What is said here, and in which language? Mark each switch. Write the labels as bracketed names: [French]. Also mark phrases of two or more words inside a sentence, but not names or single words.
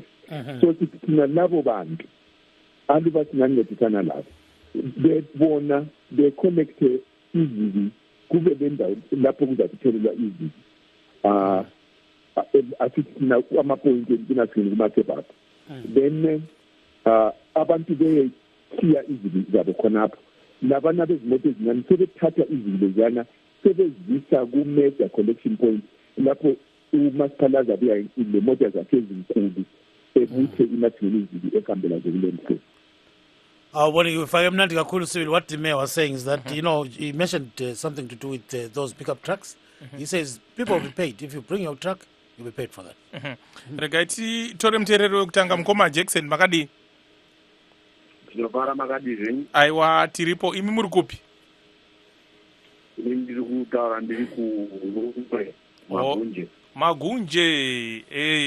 [North Ndebele] So thina labo bantu aluba singancedisana labo bebona beconnecte izibi kube lendawo lapho kuzathelelwa izibi asithi ama-point kinasini kumathebapha, then abantu beyekhiya izibi zabo khonapho. Labana bezimoto ezincane sebethatha izibi leziyana sebezisa ku- [English] major collection point [North Ndebele] lapho umasipala azabuya lemoto zakhe ezinkulu ebuthe inational izibi ehambela zokule mkhosi. [English] If I am not Civil, what the mayor was saying is that, he mentioned something to do with those pickup trucks. He says people will be paid. If you bring your truck, you'll be paid for that. [Shona] Regaiti tore mterero kutanga mkoma Jackson makadi. Tinofara makadi zvenyu. Aiwa tiripo imi muri kupi? Ndiri kutaura ndiri Magunje. Magunje.